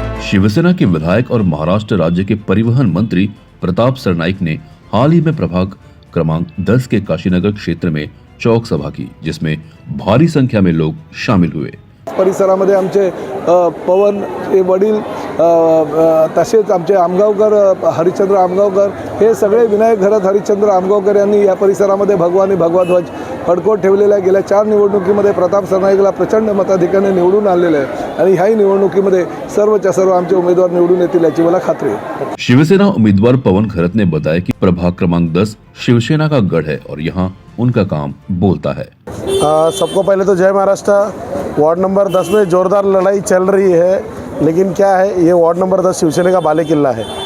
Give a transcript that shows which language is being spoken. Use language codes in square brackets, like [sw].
[hi] शिवसेना के विधायक और महाराष्ट्र राज्य के परिवहन मंत्री प्रताप सरनाईक ने हाल ही में प्रभाग क्रमांक 10 के काशीनगर क्षेत्र में चौक सभा की, जिसमें भारी संख्या में लोग शामिल हुए। [mr] परिसरामध्ये आमचे पवन हे वडील तसेच आमचे आमगावकर हरिश्चंद्र आमगावकर हे सगळे विनायक घरात हरिश्चंद्र आमगावकर यांनी या परिसरामध्ये भगवा ध्वज फडकवत ठेवलेला आहे। गेल्या 4 निवडणुकीमध्ये प्रताप सरनाईकला प्रचंड मताधिक्याने निवडून आणलेले आहे आणि ह्याही निवडणुकीमध्ये सर्वच्या सर्व आमचे उमेदवार निवडून येतील याची मला खात्री आहे। [hi] शिवसेना उम्मीदवार पवन खरत ने बताया कि प्रभाग क्रमांक 10 शिवसेना का गढ़ है और यहाँ उनका काम बोलता है। सबको पहले तो जय महाराष्ट्र। वार्ड नंबर 10 में जोरदार लड़ाई चल रही है, लेकिन क्या है, ये वार्ड नंबर 10 शिवसेना का बाले किला है।